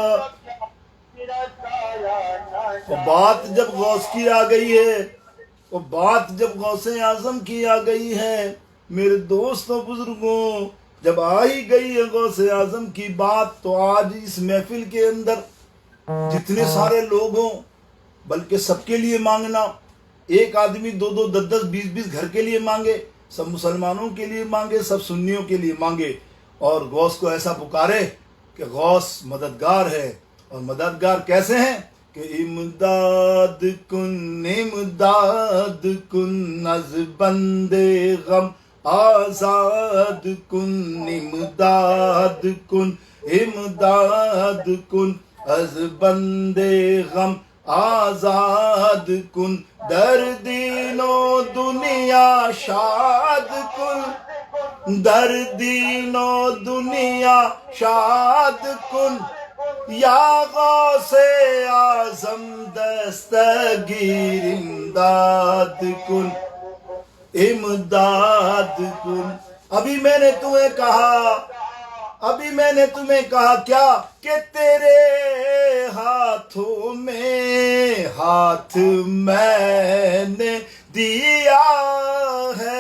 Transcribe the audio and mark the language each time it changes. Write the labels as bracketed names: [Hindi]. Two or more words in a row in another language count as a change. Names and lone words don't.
[Urdu] وہ بات جب غوث کی آ گئی ہے، وہ بات جب غوث اعظم کی آ گئی ہے میرے دوستوں بزرگوں، جب آ ہی گئی ہے غوث اعظم کی بات، تو آج اس محفل کے اندر جتنے سارے لوگ ہوں، بلکہ سب کے لیے مانگنا. ایک آدمی 2 10 20 گھر کے لیے مانگے، سب مسلمانوں کے لیے مانگے، سب سنیوں کے لیے مانگے، اور غوث کو ایسا پکارے کہ غوث مددگار ہے. اور مددگار کیسے ہیں کہ [Persian] امداد کن از بندے غم آزاد کن. امداد کن از بندے غم آزاد کن. در دین و دنیا شاد کن، در دین و دنیا شاد کن. یا غوث اعظم دستگیر امداد کن، امداد کن. [Urdu] ابھی میں نے تمہیں کہا کیا کہ تیرے ہاتھوں میں ہاتھ میں نے دیا ہے.